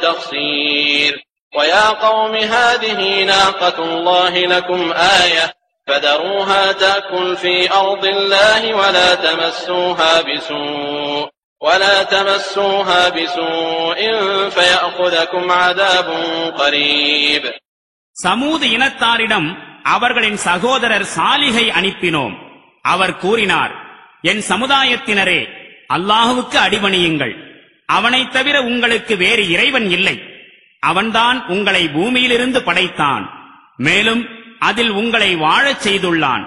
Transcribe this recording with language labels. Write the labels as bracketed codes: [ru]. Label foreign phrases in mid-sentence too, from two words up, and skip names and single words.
[ar] تخسير ويا قوم هذه ناقة الله لكم آية فذروها تأكل في أرض الله ولا تمسوها بسوء فيأخذكم عذاب قريب. [ta] சமூது இனத்தாரிடம் அவர்களின் சகோதரர் சாலிகை அனுப்பினோம். அவர் கூறினார், என் சமுதாயத்தினரே, அல்லாஹுவுக்கு அடிபணியுங்கள். அவனைத் தவிர உங்களுக்கு வேறு இறைவன் இல்லை. அவன்தான் உங்களை பூமியிலிருந்து படைத்தான், மேலும் அதில் உங்களை வாழச் செய்துள்ளான்.